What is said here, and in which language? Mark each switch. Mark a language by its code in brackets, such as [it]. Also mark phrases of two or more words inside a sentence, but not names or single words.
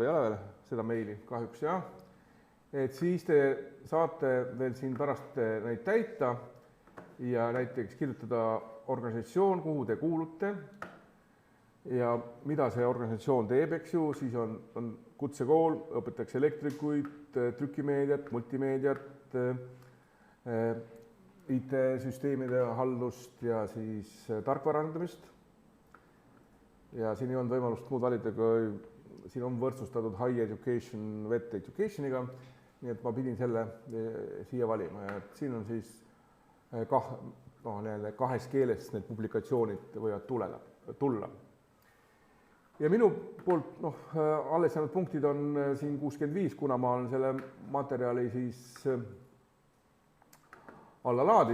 [et] või ei ole veel seda meili, kahjuks jah, et siis te saate veel siin pärast neid täita ja näiteks kirjutada organisatsioon, kuhu te kuulute ja mida see organisatsioon teeb, eks ju, siis on kutsekool, õpetatakse elektrikuid, trükimeediat, multimeediat, IT-süsteemide haldust ja siis tarkvararendamist. Ja siin ei olnud võimalust muud valida, kui siin on võrdsustatud [en] high education, [et] wet educationiga, nii et ma pidin selle siia valima ja siin on siis kahes keeles need publikatsioonid võivad tulla. Ja minu poolt alles jäänud punktid on siin 65, kuna ma olen selle materjali siis alla laadinud.